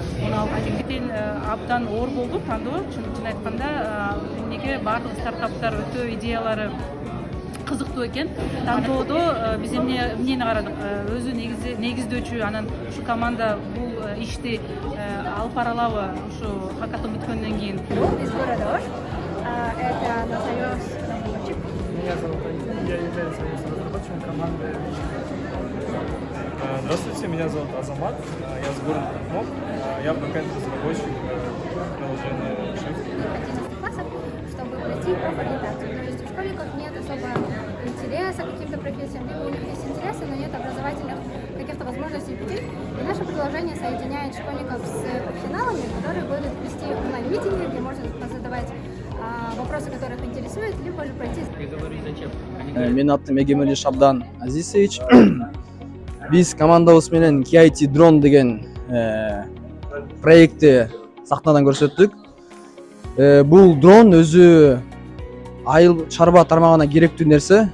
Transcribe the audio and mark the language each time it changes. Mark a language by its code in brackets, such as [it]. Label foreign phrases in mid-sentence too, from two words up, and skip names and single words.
[ky] Муну алган абдан оор болду тандоо. Чын айтканда, эмнеге баардык стартаптар өтө идеялары кызыктуу экен. Тандоодо биз эмнени карадык? Өзү негиздөөчү, анан ушу команда бул ишти алып бара алабы? Ушу хакатон бүткөндөн кийин. [ru] Из города Ош. Это Назарёс разработчик. Меня зовут Антон, я являюсь разработчиком команды. Здравствуйте, меня зовут Азамат, я с города Токмок, я бэкэнд-разработчик приложения Shift. Классов, чтобы пройти профориентацию. То есть у школьников нет особо интереса к каким-то профессиям, либо у них есть интересы, но нет образовательных каких-то возможностей пути. И наше приложение соединяет школьников с профессионалами, которые будут вести онлайн-митинги, где можно задавать вопросы, которые их интересуют, либо же пройти. [ky] Менин атым Эгемели Шабдан Азизович. Биз командабыз менен KIT Drone деген проектти сахнадан көрсөттүк. Бул дрон өзү айыл чарба тармагына керектүү нерсе.